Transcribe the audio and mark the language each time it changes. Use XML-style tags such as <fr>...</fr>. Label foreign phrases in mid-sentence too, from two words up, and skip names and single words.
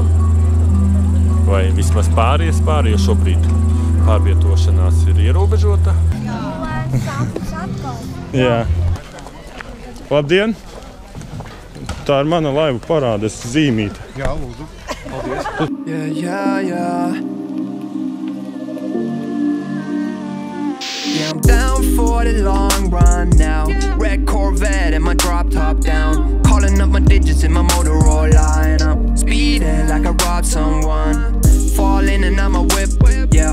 <lv>Vai vismaz pāries pāri, jo šobrīd pārvietošanās ir ierobežota. Jā. Labdien! Tā ir mana laivu parādes zīmīte. Jā, lūdzu. Paldies.</lv> <en>Yeah, I'm down for the long run now. Red Corvette and my drop top down. Calling up my digits in my Motorola. And I'm speeding like I robbed someone. Falling and I'm a whip, yeah.</en>